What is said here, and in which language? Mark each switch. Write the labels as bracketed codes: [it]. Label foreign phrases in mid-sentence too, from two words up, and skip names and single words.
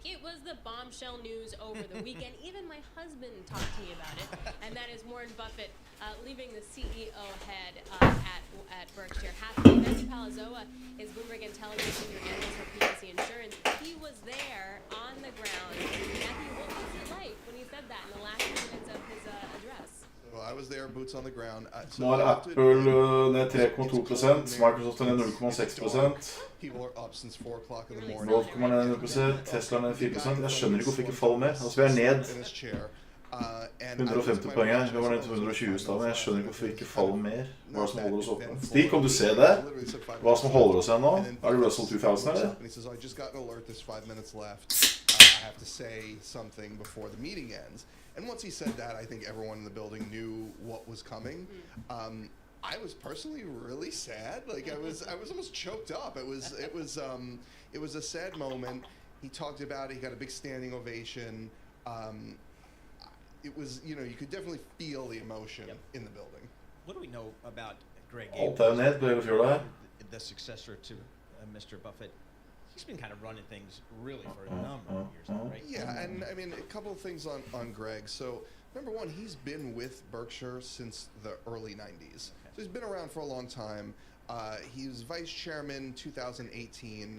[en] It was the bombshell news over the weekend. Even my husband talked to me about it, and that is Warren Buffett leaving the CEO head at Berkshire Hathaway. Matthew Palazzolo is Bloomberg Intelligence senior analyst for PNC Insurance. He was there on the ground. Matthew, what was it like when he said that in the last minutes of his address? Well, I was there, boots on the ground. [no] Nå er Apple ned 3,2%, Microsoft er ned 0,6%. Volt kommer ned 0%, Tesla ned 4%. Jeg skjønner ikke hvorfor ikke faller mer. Altså, vi er ned 150 poeng her. Vi var ned til 120 i stedet, men jeg skjønner ikke hvorfor vi ikke faller mer. Hva er det som holder oss oppe? Stig, kan du se det? Hva som holder oss her nå? Er det Russell 2000, eller? [en] I have to say something before the meeting ends. And once he said that, I think everyone in the building knew what was coming. I was personally really sad. Like I was almost choked up. It was a sad moment. He talked about it. He got a big standing ovation. It was, you know, you could definitely feel the emotion in the building. What do we know about Greg [no] Alt er ned, ble det fjord her. [en] The successor to Mr. Buffett? He's been kind of running things really for a number of years now, right? Yeah, and I mean, a couple of things on Greg. So, number one, he's been with Berkshire since the early 90s. So he's been around for a long time. He was vice chairman 2018.